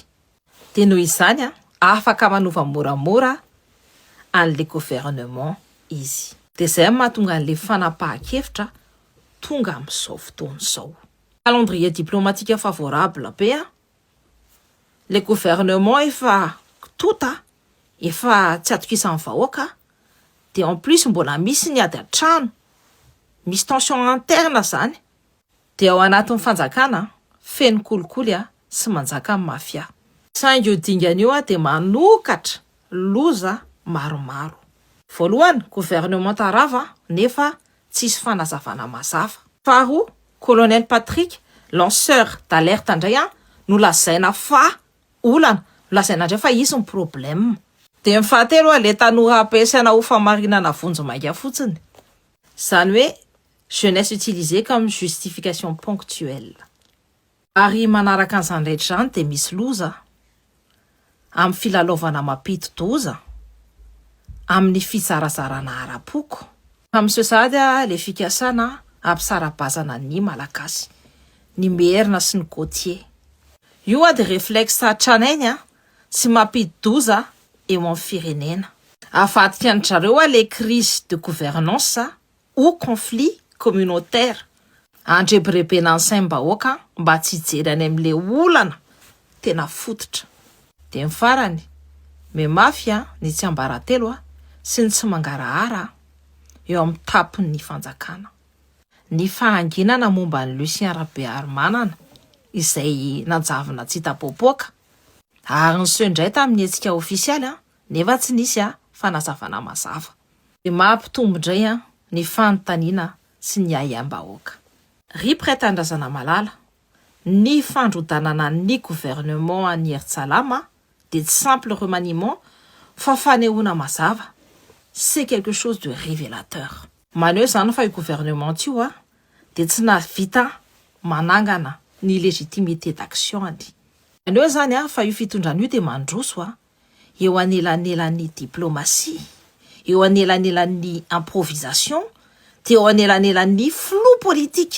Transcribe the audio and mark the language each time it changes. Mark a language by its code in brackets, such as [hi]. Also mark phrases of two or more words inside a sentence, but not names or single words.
[mg] De noho izany afaka manova moramora an'le gouvernement izy. De zay mahatonga an'le fanapahan-kevitra tonga amin'izao fotoana izao. [fr] Calendrier diplomatique favorable [mg] be [fr] le gouvernement [mg] efa tota efa tsy atokisan'ny vahoaka. De [fr] en plus [mg] mbola misy ny ady an-trano, misy [fr] tension interne [mg] zany. De ao anatin'ny fanjakana feno kolikoly sy manjaka amin'ny mafia. Saingy io dingana io de manokatra loza maromaro. Voalohany gouvernement tarava nefa tsisy fanazavana mazava. Faharoa colonel Patrick [fr] lanceur d'alerte [mg] indray no lazaina fa olana, lazaina indray fa izy ny problème. De ny fahatelo le tanora ampiasaina ho famarinana vonjy mainga fotsiny. Zany hoe [fr] jeunesse utilisée comme justification ponctuelle. [mg] Ary manaraka an'izany rehetra zany de misy loza amin'ny filalaovana mampidi-doza, amin'ny fizarazarana ara-poko. Amin'izao sady le fikasana ampisara-bazana ny malagasy, ny merina sy ny gautier. Io de réflexe tranainy sy mampidi-doza eo amin'ny firenena. Avadika ny zareo [fr] les crises de gouvernance ou conflit communautaire. [mg] Andrebirebena ny saim-bahoaka mba tsy hijerany amin'le olana tena fototra. De ny farany me mafia ny tsy ambaratelo sy ny tsy mangarahara eo amin'ny tapon'ny fanjakana. Ny fahanginana momba ny Lucien Rabearmanana izay nanjavona tsy tapopoaka ary ny sendray tamin'ny etsika ofisialy nefa tsy nisy fanazavana mazava. De mampitombo indray ny fanontaniana sy ny ayam-bahoaka. Ry prêt-tandrazana malala, ny fandrodanana ny gouvernement ny Ertsalama de [fr] simple remaniement [mg] fa fanehoana mazava. [fr] C'est quelque chose de révélateur. [mg] Maneho zany fa io gouvernement io de tsy navita manangana ny [fr] légitimité d'action. [mg] Maneho zany fa io fitondrana io de mandroso eo anelanelan'ny diplomatie, eo anelanelan'ny improvisation, dia eo anelanelan'ny flou politika.